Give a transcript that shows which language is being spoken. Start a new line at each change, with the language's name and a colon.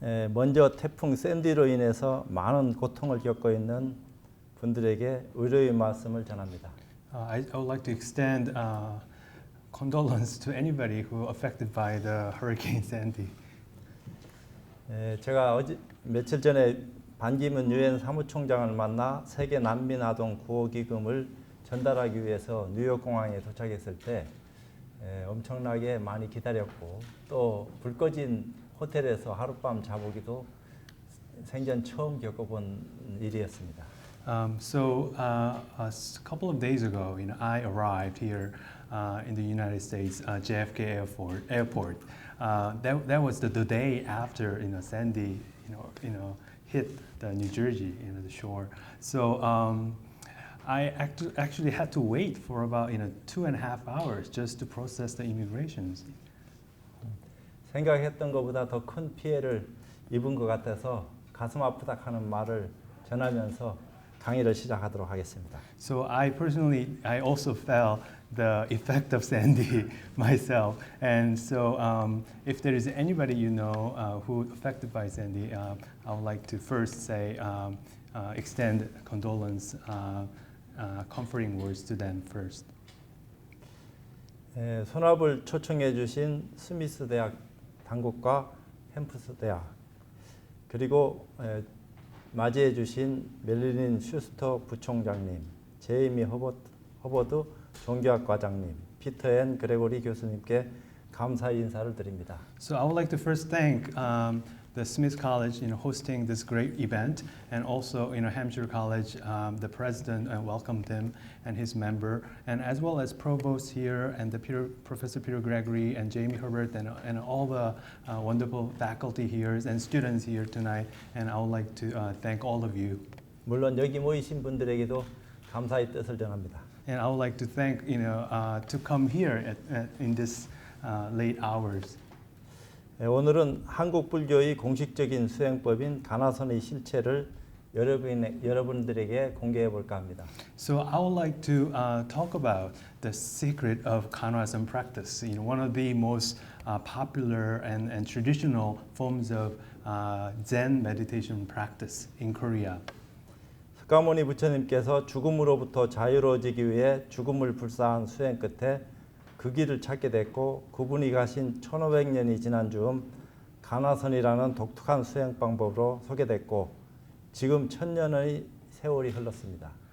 Korean: 먼저 태풍 샌디로 인해서 많은 고통을 겪고 있는 분들에게 위로의 말씀을 전합니다.
English: I would like to extend condolence to anybody who affected by the Hurricane Sandy.
Korean: 제가 며칠 전에 반기문 유엔 사무총장을 만나 세계 난민 아동 구호 기금을 전달하기 위해서 뉴욕 공항에 도착했을 때 엄청나게 많이 기다렸고 또 불 꺼진 호텔에서 하룻밤 자보기도 생전 처음 겪어본 일이었습니다.
English: So a couple of days ago, I arrived here in the United States, JFK Airport. That was the day after Sandy, hit the New Jersey, the shore. So I actually had to wait for about 2.5 hours just to process the immigrations.
Korean: 생각했던 것보다 더 큰 피해를 입은 것 같아서 가슴 아프다 하는 말을 전하면서 강의를 시작하도록 하겠습니다.
English: So I also felt the effect of Sandy myself, and so if there is anybody who affected by Sandy, I would like to first say extend condolence, comforting words to them first.
Korean: 손합을 초청해 주신 스미스 대학 당국과 햄프스 대학 그리고 맞이해 주신 멜리린 슈스터 부총장님, 제이미 허버드 종교학 과장님, 피터 앤 그레고리 교수님께 감사의 인사를 드립니다.
English: So I would like to first thank the Smith College, hosting this great event, and also, Hampshire College, the president welcomed him and his member, and as well as provost here and the Professor Peter Gregory and Jamie Herbert and all the wonderful faculty here and students here tonight. And I would like to thank all of you.
Korean: 물론 여기 모이신 분들에게도 감사의 뜻을 전합니다.
English: And I would like to thank, to come here in this late hours.
Korean: 오늘은 한국 불교의 공식적인 수행법인 가나선의 실체를 여러분들에게 공개해 볼까 합니다.
English: So I would like to talk about the secret of Kanwasan practice. One of the most popular and traditional forms of Zen meditation practice in Korea.
Korean: 석가모니 부처님께서 죽음으로부터 자유로워지기 위해 죽음을 불사한 수행 끝에 그 길을 찾게 됐고 그분이 가신 1500년이 지난 즈음 가나선이라는 독특한 수행 방법으로 소개됐고 지금 1000년의 세월이 흘렀습니다.